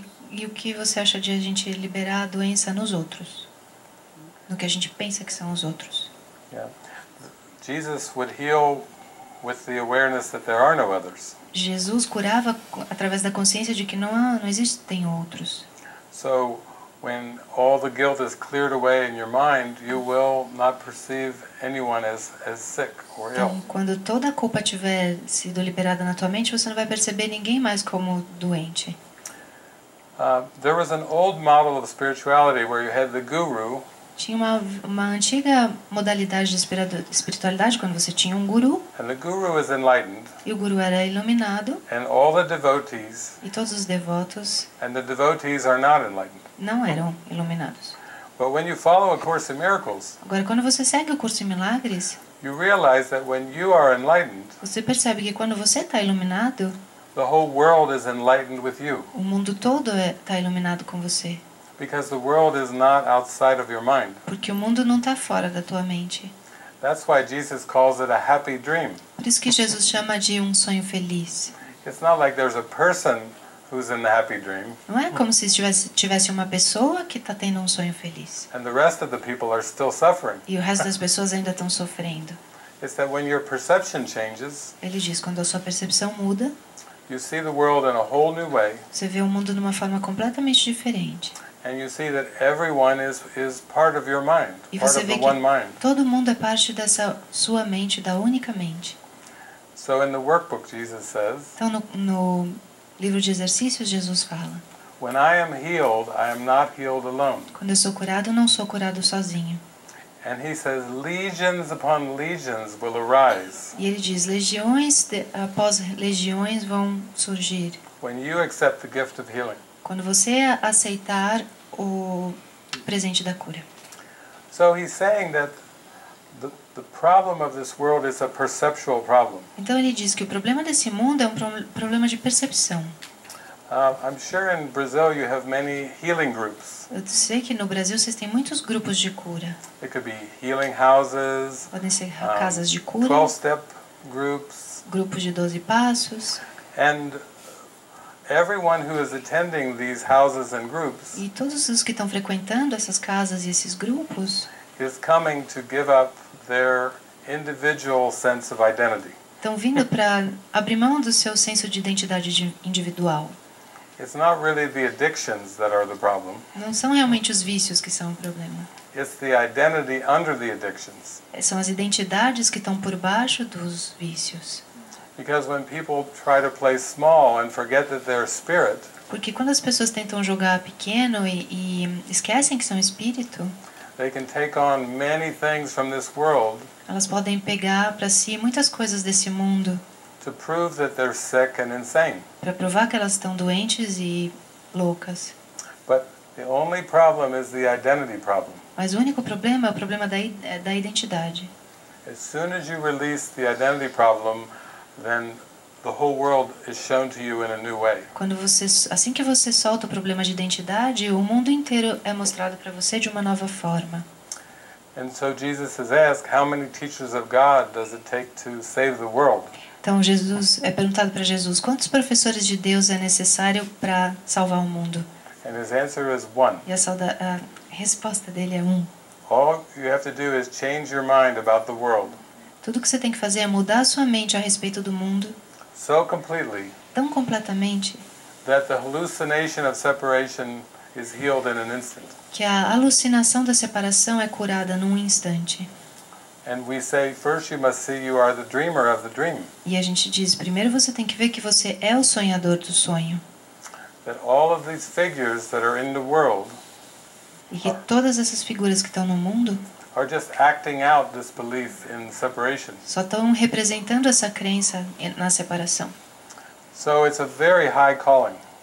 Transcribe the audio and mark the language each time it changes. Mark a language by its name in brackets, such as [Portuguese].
[Portuguese] E o que você acha de a gente liberar a doença nos outros? No que a gente pensa que são os outros? Yeah. [English] Jesus would heal with the awareness that there are no others. [Portuguese] Jesus curava através da consciência de que não existem outros. [English] So when all the guilt is cleared away in your mind, you will not perceive anyone as sick or ill. [Portuguese] Então, quando toda a culpa tiver sido liberada na tua mente, você não vai perceber ninguém mais como doente. [English] There was an old model of spirituality where you had the guru. [Portuguese] Tinha uma antiga modalidade de espiritualidade quando você tinha um guru. [English] And the guru is enlightened. [Portuguese] E o guru era iluminado. [English] And all the devotees. [Portuguese] E todos os devotos. [English] And the devotees are not enlightened. [Portuguese] Não eram iluminados. [English] But when you follow A Course in Miracles, [Portuguese] agora, quando você segue o curso em milagres, [English] you realize that when you are enlightened, [Portuguese] você percebe que quando você está iluminado, [English] the whole world is enlightened with you. [Portuguese] O mundo todo está iluminado com você. [English] Because the world is not outside of your mind. [Portuguese] Porque o mundo não está fora da tua mente. [English] That's why Jesus calls it a happy dream. [Portuguese] Por isso que Jesus chama de um sonho feliz. [English] It's not like there's a person who's in the happy dream. [Portuguese] Não é como se tivesse uma pessoa que está tendo um sonho feliz. [English] And the rest of the people are still suffering. [Portuguese] E o resto das pessoas ainda estão sofrendo. [English] It's that when your perception changes, [Portuguese] ele diz, quando a sua percepção muda, [English] you see the world in a whole new way. [Portuguese] Você vê o mundo de uma forma completamente diferente. [English] And you see that everyone is part of your mind, [Portuguese] e [English] part [Portuguese] você [English] of [Portuguese] vê [English] the [Portuguese] que [English] one mind. [Portuguese] todo mundo é parte dessa sua mente, da única mente. [English] So in the workbook Jesus says, [Portuguese] então no livro de exercícios Jesus fala, [English] when I am healed, I am not healed alone. [Portuguese] Quando eu sou curado, não sou curado sozinho. [English] And he says, legions upon legions will arise. [Portuguese] E ele diz, legiões após legiões vão surgir. [English] When you accept the gift of healing. [Portuguese] Quando você aceitar o presente da cura. [English] So he's saying that the problem of this world is a perceptual problem. [Portuguese] Então ele diz que o problema desse mundo é um problema de percepção. [English] I'm sure in Brazil you have many healing groups. [Portuguese] Eu sei que no Brasil vocês têm muitos grupos de cura. [English] It could be healing houses. [Portuguese] Podem ser casas de cura. [English] 12-step groups. [Portuguese] Grupos de 12 passos. [English] And everyone who is attending these houses and groups. [Portuguese] E todos os que estão frequentando essas casas e esses grupos. [English] Is coming to give up their individual sense of identity. [Portuguese] Estão vindo para abrir mão do seu senso de identidade individual. [English] It's not really the addictions that are the problem. [Portuguese] Não são realmente os vícios que são o problema. [English] It's the identity under the addictions. [Portuguese] São as identidades que estão por baixo dos vícios. [English] Because when people try to play small and forget that they're spirit. [Portuguese] Porque quando as pessoas tentam jogar pequeno e esquecem que são espírito, [English] they can take on many things from this world. [Portuguese] Elas podem pegar para si muitas coisas desse mundo. [English] To prove that they're sick and insane. [Portuguese] Para provar que elas estão doentes e loucas. [English] But the only problem is the identity problem. [Portuguese] Mas o único problema é o problema da identidade. [English] As soon as you release the identity problem, then the whole world is shown to you in a new way. [Portuguese] Assim que você solta o problema de identidade, o mundo inteiro é mostrado para você de uma nova forma. [English] And so Jesus has asked, how many teachers of God does it take to save the world? [Portuguese] Então Jesus é perguntado para Jesus, quantos professores de Deus é necessário para salvar o mundo? [English] And his answer is one. [Portuguese] E a resposta dele é um. [English] All you have to do is change your mind about the world. [Portuguese] Tudo que você tem que fazer é mudar a sua mente a respeito do mundo. [English] So completely. [Portuguese] Tão completamente. [English] That the hallucination of separation is healed in an instant. [Portuguese] Que a alucinação da separação é curada num instante. [English] And we say, first you must see you are the dreamer of the dream. [Portuguese] E a gente diz, primeiro você tem que ver que você é o sonhador do sonho. [English] That all of these figures that are in the world [Portuguese] e que todas essas figuras que estão no mundo [English] are just acting out this belief in separation. [Portuguese] Só estão representando essa crença na separação. [English] So it's a very high calling.